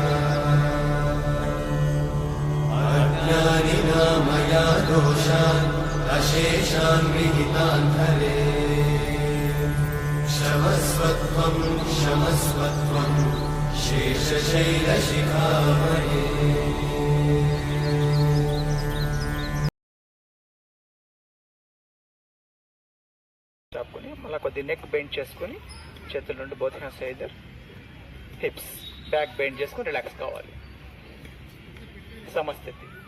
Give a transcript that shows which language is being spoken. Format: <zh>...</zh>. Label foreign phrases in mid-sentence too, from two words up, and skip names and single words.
<sa>अज्ञानिना मया दोषान् अशेषान् विहितान् हरे। क्षमस्वत्वं क्षमस्वत्वं शेषशैलशिखामणे।</sa> <te>చాపుకొని మళ్ళీ కొద్ది</te> <en>neck bend</en> <te>చేసుకొని చేతుల నుండి</te> <en>both hands either hips back bend</en> <te>చేసుకొని రిలాక్స్ కావాలి. సమస్థితి.</te>